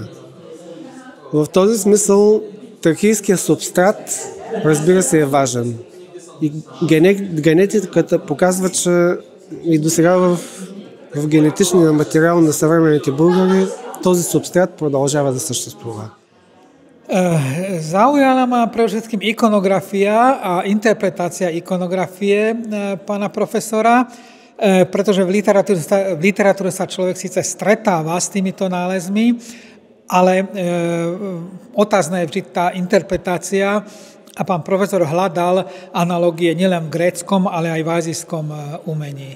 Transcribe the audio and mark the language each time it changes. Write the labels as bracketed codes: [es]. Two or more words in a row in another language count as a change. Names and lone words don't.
[bg] В този смисъл тракийския субстрат, разбира се, е важен. И генетиката показва, че и досега в генетичния материал на съвременните българи този субстрат продължава да съществува. [sk] Zaujala ma pre všetkým ikonografia a interpretácia ikonografie pána profesora, pretože v literatúre sa človek síce stretáva s týmito nálezmi, ale otázna je vždy tá interpretácia a pán profesor hľadal analogie nielen v gréckom, ale aj v azijskom umení.